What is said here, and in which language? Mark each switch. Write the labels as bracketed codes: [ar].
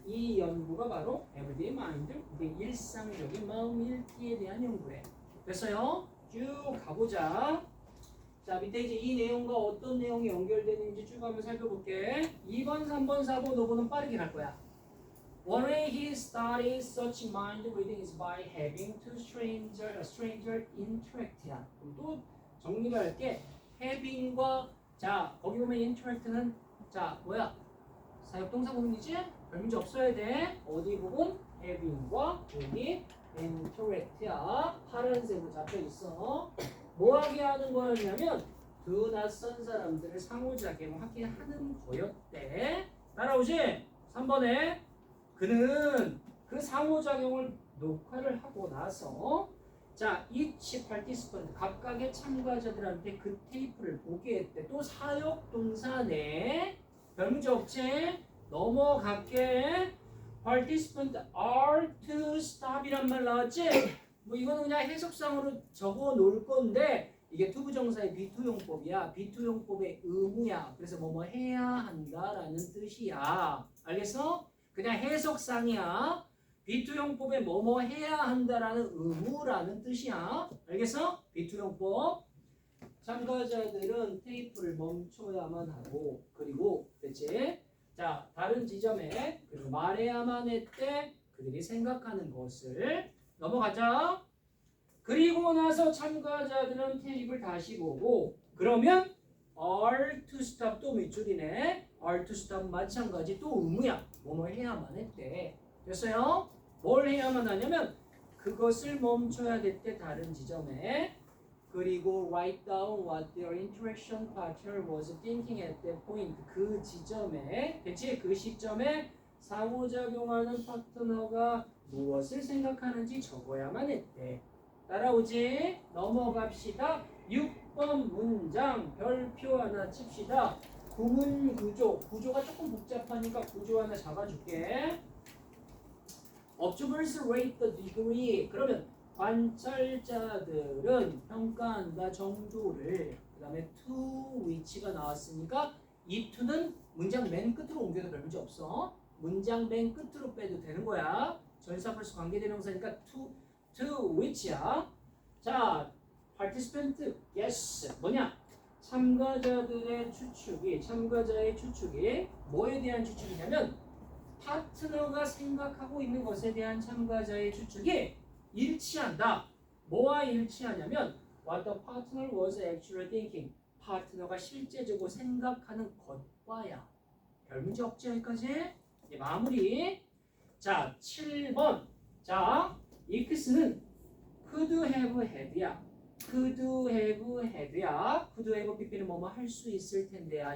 [ko] 이 연구가 바로 Everyday Mind Reading, 일상적인 마음 읽기에 대한 연구래. 됐어요? 쭉 가보자. 자, 밑에 이제 이 내용과 어떤 내용이 연결되는지 쭉 한번 살펴볼게. 2번, 3번, 4번, 5번은 빠르게 갈 거야. [en] One way he studies such mind reading is by having two stranger interact. [ko] 그럼 또 정리를 할게. having과 자 거기 보면 interact는 자 뭐야? 사역동사 부분이지? 별 문제 없어야 돼. 어디 부분? having과 여기 incorrect야. 파란색으로 잡혀 있어. 뭐 하게 하는 거였냐면 두 낯선 사람들을 상호작용하게 하는 거였대. 따라오지? 3번에 그는 그 상호작용을 녹화를 하고 나서 자, each participant 각각의 참가자들한테 그 테이프를 보게 했대. 또 사역 동사네. 별문제 없지? 넘어갈게. [en] participant are to stop이란 [ko] 말 나왔지? 뭐 이거는 그냥 해석상으로 적어 놓을 건데 이게 투부정사의 비투용법이야. 비투용법의 의무야. 그래서 뭐뭐 해야 한다라는 뜻이야. 알겠어? 그냥 해석상이야. 비투용법에 뭐뭐 해야 한다라는 의무라는 뜻이야. 알겠어? 비투용법. 참가자들은 테이프를 멈춰야만 하고 그리고 됐지? 자, 다른 지점에 그리고 말해야만 했대 그들이 생각하는 것을 넘어가자. 그리고 나서 참가자들은 테이프를 다시 보고 그러면 [en] are to stop [ko] 또 밑줄이네. [en] are to stop [ko] 마찬가지 또 의무야. 뭐뭐 해야만 했대. 됐어요? 뭘 해야만 하냐면 그것을 멈춰야 됐대 다른 지점에. [en] 그리고 write down what their interaction partner was thinking at that point. [ko] 그 지점에, 그치? 그 시점에 상호작용하는 파트너가 무엇을 생각하는지 적어야만 했대. 따라오지? 넘어갑시다. 6번 문장 별표 하나 칩시다. 구문 구조. 구조가 조금 복잡하니까 구조 하나 잡아줄게. [en] Observers rate the degree. [ko] 그러면 관찰자들은 평가한다 정도를. 그 다음에 to which가 나왔으니까 이 to는 문장 맨 끝으로 옮겨도 별 문제 없어. 문장 맨 끝으로 빼도 되는 거야. 전사 플러스 관계대명사니까 to which야. 자, participant yes 뭐냐? 참가자의 추측이 뭐에 대한 추측이냐면 파트너가 생각하고 있는 것에 대한 참가자의 추측이 일치한다. 뭐와 일치하냐면 [en] what the partner was actually thinking. [ko] 파트너가 실제적으로 생각하는 것과야. 별 문제 없지 여기까지? 이제 마무리. 자, 7번. 자, 익스는 could have had야. could have had야. could have pp는 뭐뭐 할 수 있을 텐데야.